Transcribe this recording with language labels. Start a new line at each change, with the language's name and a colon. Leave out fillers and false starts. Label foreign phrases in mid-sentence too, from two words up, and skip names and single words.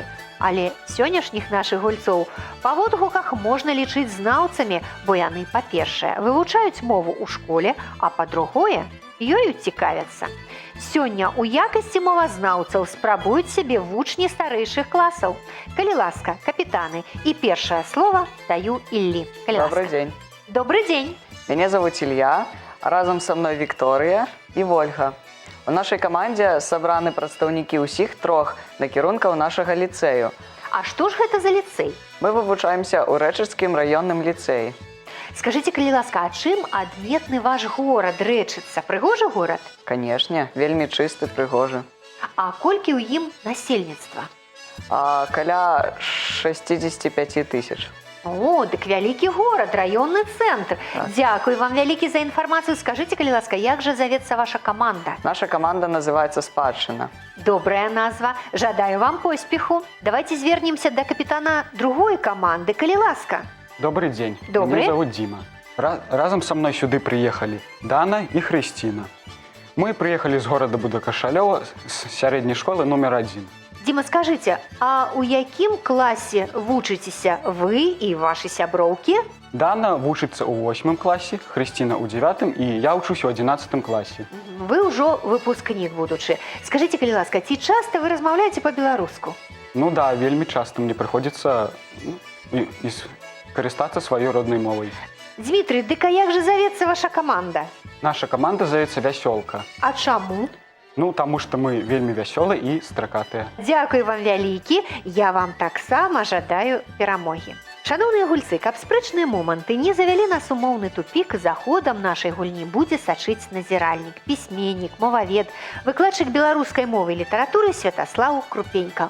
Belarusian: Але сённяшніх нашых гульцоў па водгуках можна лічыць знаўцамі, бо яны, па-першае, вывучаюць мову ў школе, а па-другое, ёю цікавяцца. Сёння ў якасці мовазнаўцаў спрабуюць сябе вучні старэйшых класаў. Калі ласка, капітаны, і першае слова даю Іллі.
Russian: Добрый день. Добрый день. Меня зовут Илья, а разом со мной Виктория и Ольга.
Belarusian: У нашай камандзе сабраны прадстаўнікі ўсіх трох накірункаў нашага ліцэю. А што ж гэта за ліцэй? Мы вывучаемся ў Рэчыцкім раённым ліцэі. Скажыце, калі ласка, а чым адметны ваш горад Рэчыца? Прыгожы горад? Канешне, вельмі чысты, прыгожы. А колькі ў ім насельніцтва? Каля 65 тысяч. О, дык вялікі горад, раённы цэнтр. Дзякуй вам вялікі за інфармацыю. Скажыце, калі ласка, як жа завецца ваша каманда?
Russian: Наша команда называется «Спадчына».
Belarusian: Добрая назва. Жадаю вам поспеху.
Russian: Давайте звернемся до капитана другой команды,
Belarusian: калі ласка.
Russian: Добрый день. Добрый. Меня зовут Дима. Разом со мной сюды приехали Дана и Христина. Мы приехали с города Будакашалёва с средней школы номер 1. Дима, скажите,
Belarusian: а у якім класе вучыцеся вы і ваши сяброўкі?
Russian: Дана вучится у 8 классе, Христина у 9 и я учусь у 11 классе.
Belarusian: Вы ўжо выпускнік будучы. Скажите, калі ласка, ці часто вы размаўляеце по-беларуску?
Russian: Ну да, вельми часто мне приходится карыстацца сваёй родной мовой.
Belarusian: Дмитрий, дык а як же завецца ваша команда?
Russian: Наша команда зовется «Вясёлка».
Belarusian: А чаму?
Russian: Ну, потому что мы вельми вясёлые и стракатыя.
Belarusian: Дзякуй вам вялікі, я вам таксама жадаю перамогі. Шановныя гульцы, каб спрэчныя моманты не завялі нас у моўны тупік, за ходам нашай гульні будзе сачыць назіральнік, пісьменнік, мовавед, выкладчык беларускай мовы і літаратуры Святаслаў Крупенька.